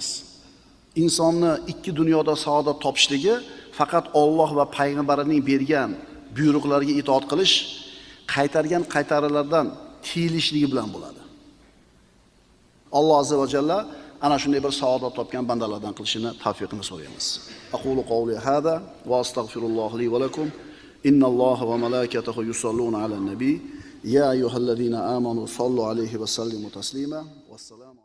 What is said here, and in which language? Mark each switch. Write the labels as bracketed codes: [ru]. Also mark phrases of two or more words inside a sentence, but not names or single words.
[uz] Insonni ikki dunyoda saodat topishligi faqat Alloh va payg'ambarining bergan buyruqlariga itoat qilish, qaytargan qaytarilardan tiyilishligi bilan bo'ladi. Alloh azza va jalla ana shunday bir saodat topgan bandalardan qilishini tavfiqini so'raymiz. [ar] أقول قولي هذا وأستغفر الله لي ولكم. إن الله وملائكته يصلون على النبي. يا أيها الذين آمنوا صلوا عليه وسلموا تسليما. والسلام.